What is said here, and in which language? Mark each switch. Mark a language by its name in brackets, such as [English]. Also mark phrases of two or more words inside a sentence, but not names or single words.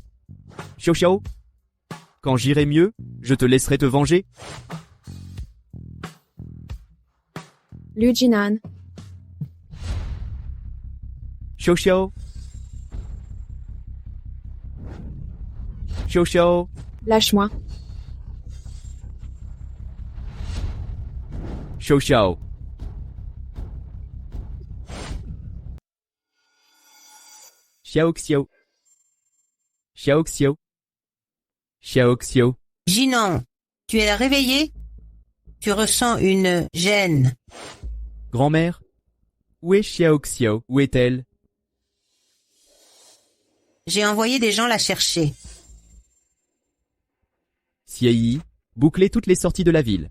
[French] Xiao Xiao, quand j'irai mieux, je te laisserai te venger. Lu Jinan. Xiao Xiao. Xiao Xiao. Lâche-moi. Xiao Xiao. Xiao Xiao. Xiao Xiao. Xiao Xiao. Jinan, tu es réveillé? Tu ressens une gêne. Grand-mère, où est Xiao Xiao? Où est-elle? J'ai envoyé des gens la chercher. Xie, bouclez toutes les sorties de la ville.